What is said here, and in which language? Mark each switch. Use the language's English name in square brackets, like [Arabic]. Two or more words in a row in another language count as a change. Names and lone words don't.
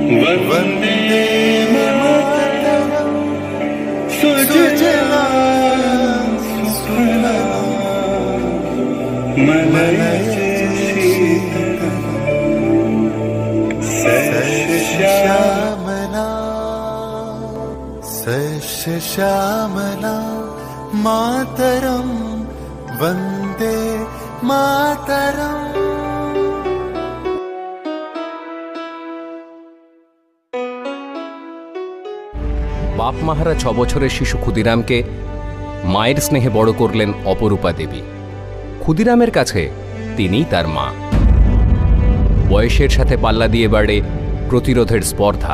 [Sanskrit] वन्दे मातरम् सुजलां सुफलां मलयजशीतलं सस्यश्यामला मातरम् वन्दे मातरम्। [Bangla] বাপ মাহারা 6 বছরের শিশু ক্ষুদিরামকে মায়ের স্নেহে বড় করলেন অপরূপা দেবী। ক্ষুদিরামের কাছে তিনিই তার মা। বয়সের সাথে পাল্লা দিয়ে বাড়ে প্রতিরোধের স্পর্ধা।